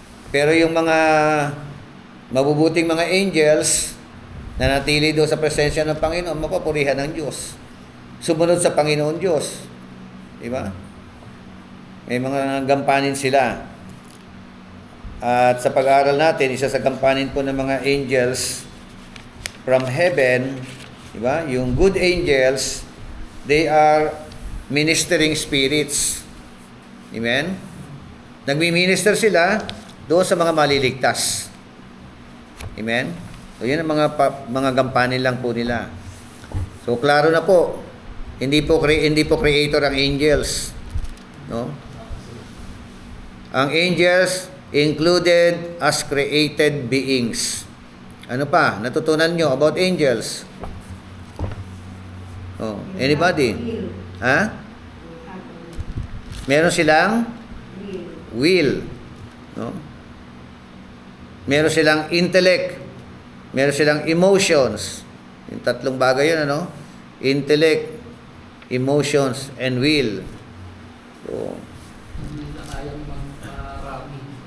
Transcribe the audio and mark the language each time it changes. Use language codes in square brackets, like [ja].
[tl] Pero yung mga mabubuting mga angels na natili doon sa presensya ng Panginoon, mapapurihan ng Diyos. Sumunod sa Panginoon Diyos. Diba? May mga gampanin sila. At sa pag-aaral natin, isa sa gampanin po ng mga angels [en] from heaven, [tl] diba? [en] Yung good angels, they are ministering spirits. Amen? [tl] Nagmi-minister sila doon sa mga maliligtas. Amen? So, yun ang mga gampanin lang po nila. So, klaro na po. Hindi po creator ang angels. No? [en] Ang angels included as created beings. [tl] Ano pa? Natutunan nyo about angels? [en] Oh, anybody? Will. [tl] Ha? Meron silang will. No? Meron silang intellect. Meron silang emotions. Yung tatlong bagay yun, ano? [en] Intellect, emotions, and will. So, [tl] Hindi na kayang magparami.